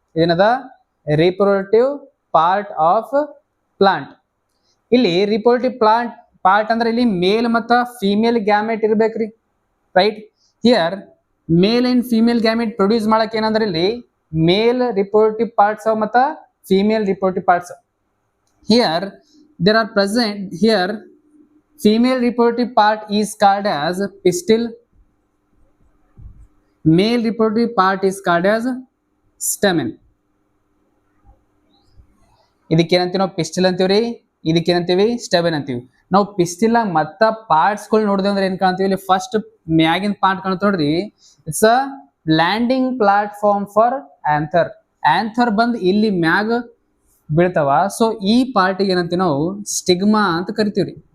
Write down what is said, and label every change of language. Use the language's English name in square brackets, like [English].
[English] ಏನದ reproductive part of plant. [Kannada] ಇಲ್ಲಿ reproductive part ಅಂದ್ರೆ ಇಲ್ಲಿ ಮೇಲ್ ಮತ್ತು ಫೀಮೇಲ್ ಗ್ಯಾಮೆಟ್ ಇರ್ಬೇಕ್ರಿ, right? Here male and female gamete produce ಮಾಡಕ್ಕೆ ಏನಂದ್ರೆ ಇಲ್ಲಿ ಮೇಲ್ ರಿಪ್ರೊಡಕ್ಟಿವ್ ಪಾರ್ಟ್ಸ್ ಮತ್ತು female reproductive parts. [English] Here there are present here female reproductive part is called as pistil, male reproductive part is called as stamen. [Kannada] ಇದಕ್ಕೇನಂತೀವಿ ನಾವು pistil ಅಂತೀವ್ರಿ, ಇದಕ್ಕೇನಂತೀವಿ ಸ್ಟೆಬನ್ ಅಂತೀವಿ. ನಾವು pistil ಮತ್ತ ಪಾರ್ಟ್ಸ್ಗಳು ನೋಡಿದ್ವಿ ಅಂದ್ರೆ ಏನ್ ಕಾಣ್ತೀವಿ ಇಲ್ಲಿ ಫಸ್ಟ್ ಮ್ಯಾಗಿನ ಪಾರ್ಟ್ ಕಾಣ್ತ ನೋಡ್ರಿ, [English] It's a landing platform for anther. [Kannada] Anther ಬಂದು ಇಲ್ಲಿ ಮ್ಯಾಗ ಬೀಳ್ತಾವ. ಸೊ ಈ ಪಾರ್ಟಿಗೆ ಏನಂತೀವಿ ನಾವು ಸ್ಟಿಗ್ಮಾ ಅಂತ ಕರಿತೀವ್ರಿ.